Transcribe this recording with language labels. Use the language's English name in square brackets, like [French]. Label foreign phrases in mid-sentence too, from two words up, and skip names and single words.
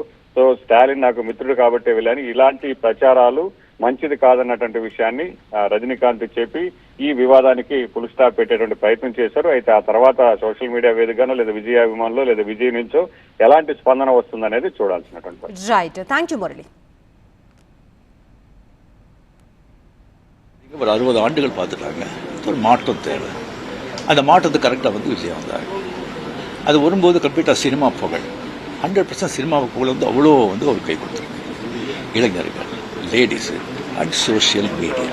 [Telugu] సో స్టాలిన్ నాకు మిత్రుడు కాబట్టి వెళ్ళని ఇలాంటి ప్రచారాలు మంచిది కాదన్నటువంటి విషయాన్ని రజనీకాంత్ చెప్పి ఈ వివాదానికి [English] full stop [Telugu] పెట్టేటువంటి ప్రయత్నం చేశారు. అయితే ఆ తర్వాత [English] social media [Telugu] వేదికగానో లేదా విజయ్ అభిమానులు లేదా విజయ్ నుంచో ఎలాంటి స్పందన వస్తుందనేది చూడాల్సినటువంటి [English] Right. Thank you మురళి. [Tamil] ஒரு 60 ஆண்டுகள் பார்த்துட்டாங்க. ஒரு மாற்றம் தேவை. அந்த மாற்றத்தை கரெக்டாக விஜய் வந்தாங்க. அது வரும்போது கம்ப்ளீட்டாக சினிமா புகழ் 100% சினிமா புகழ் அவ்வளோ ஒரு கை கொடுத்துருக்கு. இளைஞர்கள், [English] ladies and social media